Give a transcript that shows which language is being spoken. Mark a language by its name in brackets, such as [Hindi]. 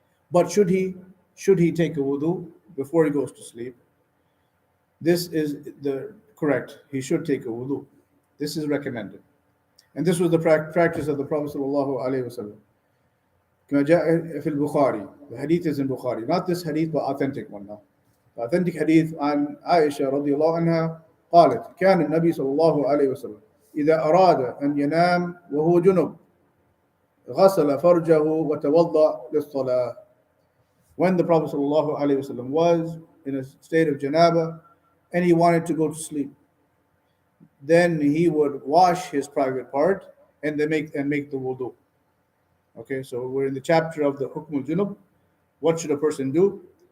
[English] But should he take a wudu before he goes to sleep? This is the correct. He should take a wudu. This is recommended. And this was the practice of the Prophet sallallahu alaihi wasallam. [Arabic] كما جاء في البخاري. [English] The hadith is in Bukhari. Not this hadith, but authentic one now. The authentic hadith [Arabic] عن عائشة رضي الله عنها قالت كان النبي صلى الله عليه وسلم إذا أراد أن ينام وهو جنب غسل فرجه وتوضأ للصلاة. [English] When the Prophet sallallahu alaihi wasallam was in a state of janaba and he wanted to go to sleep, then he would wash his private part and then make the wudu. Okay, so we're in the chapter of the Hukm al-Junub. What should a person do?